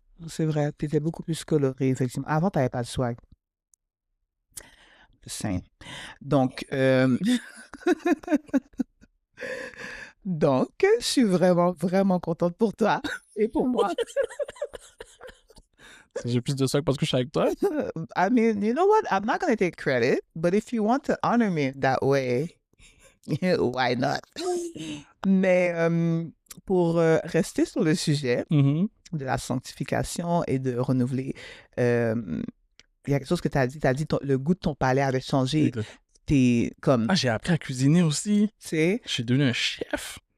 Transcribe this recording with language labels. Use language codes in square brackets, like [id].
[fr] C'est vrai, tu étais beaucoup plus coloré, effectivement. Avant, tu n'avais pas de swag. Sain. Donc, donc, je suis vraiment, vraiment contente pour toi et pour moi. J'ai plus de ça parce que je suis avec toi. [en] I mean, you know what? I'm not going to take credit, but if you want to honor me that way, why not? [fr] Mais pour rester sur le sujet Mhm. de la sanctification et de renouveler, il y a quelque chose que tu as dit. Tu as dit le goût de ton palais avait changé. T'es comme, Ah, j'ai appris à cuisiner aussi. tu sais, Je suis devenu un chef.